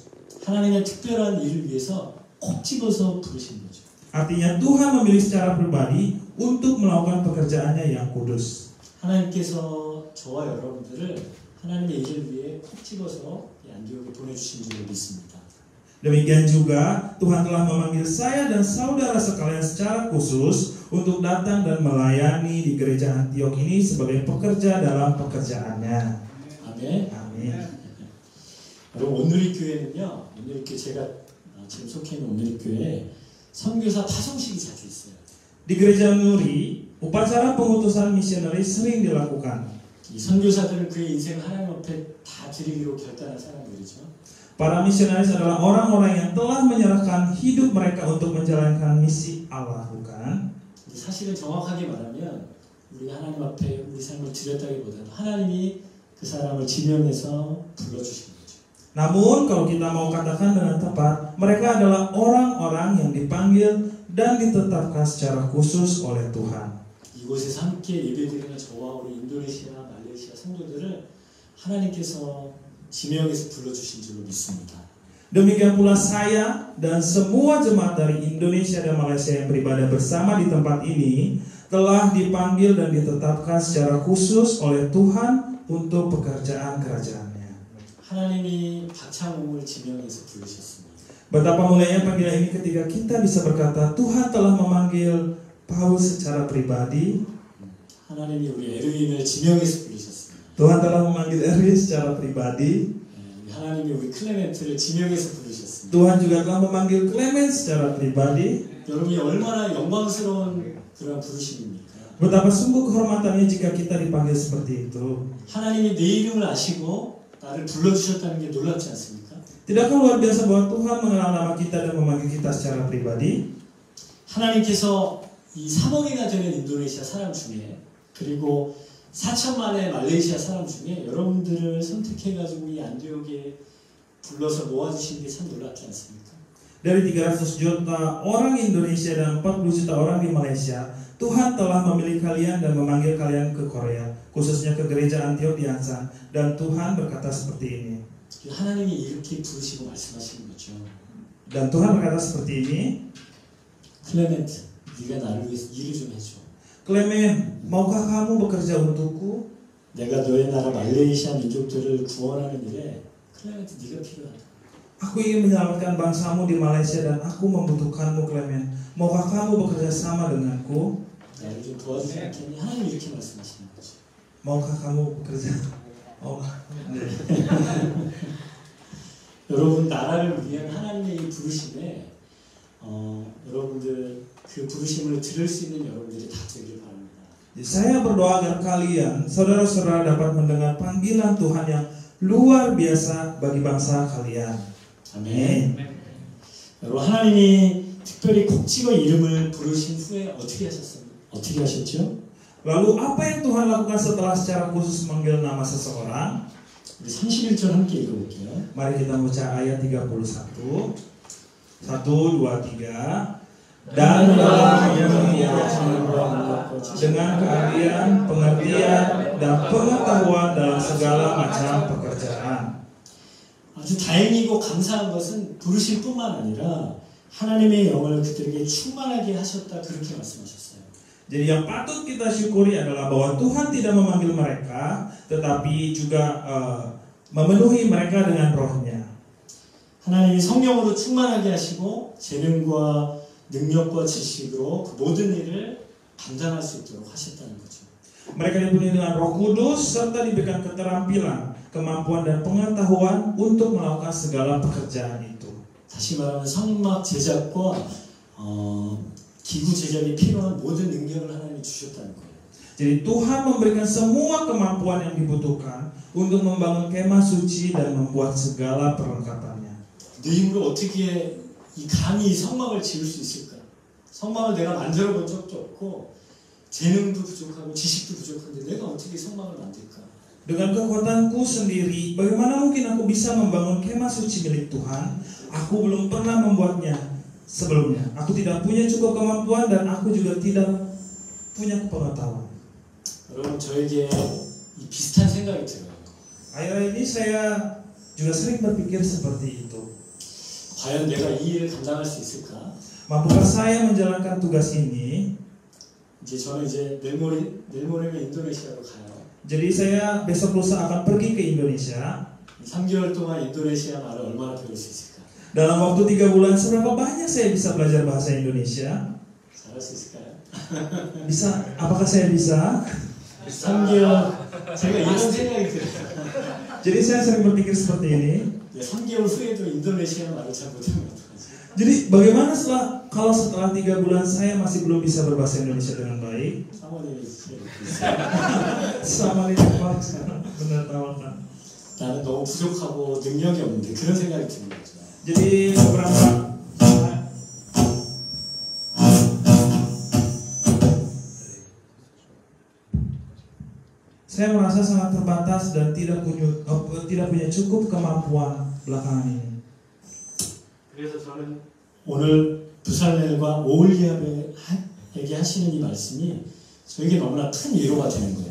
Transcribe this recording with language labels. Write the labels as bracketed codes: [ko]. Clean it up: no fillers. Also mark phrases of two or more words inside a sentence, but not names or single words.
[ko] 하나님의 특별한 일을 위해서 콕 집어서 부르신 거죠. [id] Artinya Tuhan memilih secara pribadi untuk melakukan pekerjaannya yang kudus. [ko] 하나님께서 저와 여러분들을 하나님의 일을 위해 콕 집어서 안디옥에 보내주신 줄을 믿습니다. [id] Demikian juga Tuhan telah memanggil saya dan saudara sekalian secara khusus untuk datang dan melayani di gereja Antioch ini sebagai pekerja dalam pekerjaannya. [ko] 아멘. [id] Amin. [ko] 여러분, 온누리 교회는요, 온누리 교회 제가 지금 속해 있는 온누리 교회에 선교사 파송식이 자주 있어요. [id] Di gereja Nuri, upacara pengutusan misionaris sering dilakukan. [ko] 이 선교사들은 그의 인생을 하나님 앞에 다 드리기로 결단한 사람들이죠. [id] Para misionaris adalah orang-orang yang telah menyerahkan hidup mereka untuk menjalankan misi Allah, bukan? [ko] 사실은 정확하게 말하면 우리 하나님 앞에 우리 삶을 드렸다기보다는 하나님이 그 사람을 지명해서 불러주신 거죠. [id] Namun kalau kita mau katakan dengan tepat, mereka adalah orang-orang yang dipanggil dan ditetapkan secara khusus oleh Tuhan. [ko] 이곳에서 함께 예배드리는 저와 우리 인도네시아, 말레이시아 성도들을 하나님께서 지명해서 불러주신 줄로 믿습니다. [id] Demikian pula saya dan semua jemaat dari Indonesia dan Malaysia yang beribadah bersama di tempat ini, telah dipanggil dan ditetapkan secara khusus oleh Tuhan untuk pekerjaan kerajaannya. [ko] 하나님이 박창웅을 지명해서 부르셨습니다. [id] Betapa mulianya panggilan ini ketika kita bisa berkata, Tuhan telah memanggil Paulus secara pribadi. [ko] 하나님이 우리 에르윈을 지명해서 부르셨습니다. [id] Tuhan telah memanggil Erwin secara pribadi. [ko] 하나님이 우리 클레멘트를 지명해서 부르셨습니다. [id] Tuhan juga telah memanggil Clement secara pribadi. [ko] 여러분이 얼마나 영광스러운 그런 부르심입니까? [id] Betapa sungguh kehormatannya jika kita dipanggil seperti itu. [ko] 하나님이 내 이름을 아시고 나를 불러주셨다는 게 놀랍지 않습니까? [id] Tidakkah luar biasa bahwa Tuhan mengenal nama kita dan memanggil kita secara pribadi? [ko] 하나님께서 이 3억이나 되는 인도네시아 사람 중에 그리고 4천만의 말레이시아 사람 중에 여러분들을 선택해가지고 이 안디옥에 불러서 모아주신 게 참 놀랍지 않습니까? [id] Dari 300 juta orang Indonesia dan 40 juta orang di Malaysia, Tuhan telah memilih kalian dan memanggil kalian ke Korea, khususnya ke gereja Antioch di Ansan. Dan Tuhan berkata seperti ini. [ko] 하나님이 이렇게 부르시고 말씀하시는 거죠. [id] Dan Tuhan berkata seperti ini. [ko] 클레멘트, 네가 나를 위해서 일을 좀 해줘. [id] Clement, maukah kamu bekerja untukku? [ko] 내가 너의 나라 말레이시아 민족들을 구원하는 일에 클레멘트 네가 필요하다. [id] Aku ingin menyelamatkan bangsamu di Malaysia dan aku membutuhkanmu, Clement. Maukah kamu bekerja sama denganku? [ko] 나를 좀 도와주지 않겠니? 하나님 이렇게 말씀하시는 거죠. [id] Maukah kamu bekerja? Oh, [ko] 여러분 나라를 위한 하나님의 이 부르심에 여러분들 그 부르심을 들을 수 있는 여러분들이 다 되길 바랍니다. [id] Saya berdoa agar kalian, saudara-saudara, dapat mendengar panggilan Tuhan yang luar biasa bagi bangsa kalian. [ko] 아멘. 여러분 하나님이 특별히 콕 찍어 이름을 부르신 후에 어떻게 하셨죠? [id] Lalu apa yang Tuhan lakukan setelah secara khusus memanggil nama seseorang? [ko] 우리 31절 함께 읽어볼게요. [id] Mari kita baca ayat 31. 1, 2, 3. Dan dalam dengan keahlian, pengertian, dan pengetahuan dalam segala macam pekerjaan. [ko] 아주 다행이고 감사한 것은 부르심뿐만 아니라 하나님의 영을 그들에게 충만하게 하셨다 그렇게 말씀하셨어요. [id] Jadi yang patut kita syukuri adalah bahwa Tuhan tidak memanggil mereka, tetapi juga memenuhi mereka dengan rohnya. [ko] 하나님이 성령으로 충만하게 하시고 재능과 능력과 지식으로 그 모든 일을 감당할 수 있도록 하셨다는 거죠. [id] Mereka dipenuhi dengan Roh Kudus serta diberikan keterampilan, kemampuan dan pengetahuan untuk melakukan segala pekerjaan itu. [ko] 다시 말하면 성막 제작과 기구 제작이 필요한 모든 능력을 하나님이 주셨다는 거예요. [id] Jadi Tuhan memberikan semua kemampuan yang dibutuhkan untuk membangun kemah suci dan membuat segala perlengkapannya. [ko] 내 힘으로 어떻게 감히 이 성막을 지을 수 있을까? 성막을 내가 만들어 본 적도 없고 재능도 부족하고 지식도 부족한데 내가 어떻게 성막을 만들까? [id] Dengan kekuatanku sendiri, bagaimana mungkin aku bisa membangun kemah suci milik Tuhan? Aku belum pernah membuatnya sebelumnya. Aku tidak punya cukup kemampuan dan aku juga tidak punya pengetahuan. [ko] 여러분 저에게 이 비슷한 생각이 들어요. [id] Akhir ini saya juga sering berpikir seperti itu. [ko] 과연 내가 이 일을 감당할 수 있을까? [id] Mampukah saya menjalankan tugas ini? [ko] 저는 내일 모레면 인도네시아로 가요. [id] Jadi saya besok lusa akan pergi ke Indonesia. [ko] 3개월 동안 인도네시아 말을 얼마나 배울 수 있을까? [id] Dalam waktu 3 bulan, seberapa banyak saya bisa belajar bahasa Indonesia? [ko] 잘할 수 있을까요? [id] Bisa? Apakah saya bisa? [ko] 3개월 제가 이런 생각이 들어요. [id] Jadi saya sering berpikir seperti ini. [ko] 3개월 후에도 인도네시아 말을 잘 못하면 어떡하지? [id] Jadi bagaimana kalau setelah 3 bulan saya masih belum bisa berbahasa Indonesia dengan baik? [ko] 사모님이 Sama ini sekarang benar tawakan. 나는 너무 부족하고 능력이 없는데 그런 생각이 드는 거죠. [id] Jadi beberapa saya merasa sangat terbatas dan tidak punya cukup kemampuan belakangan ini. [ko] 그래서 저는 오늘 부살렐과 오홀리압에게 하시는 이 말씀이 저에게 너무나 큰 위로가 되는 거예요.